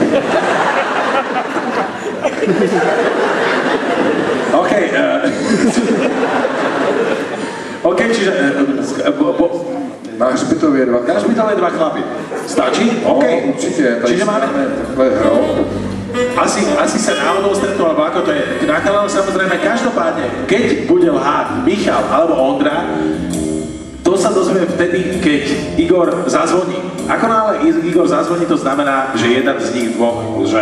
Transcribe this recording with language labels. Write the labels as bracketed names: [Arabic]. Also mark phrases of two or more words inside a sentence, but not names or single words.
[Slovak] OK. OK, čiže... [Czech] Na hřbitově dva chlapy. Na hřbitově dva chlapy. Stačí? OK. No, určitě. [Slovak] Čiže máme... [Czech] Takhle hrou. [Slovak] Asi sa náhodou stretnú, alebo ako to je. Na kanále samozrejme, každopádne, keď bude lhať Michal alebo Ondra, to sa dozvie vtedy, keď Igor zazvoní. Ako náhle Igor zazvoní, to znamená, že jeden z nich dvoch lže.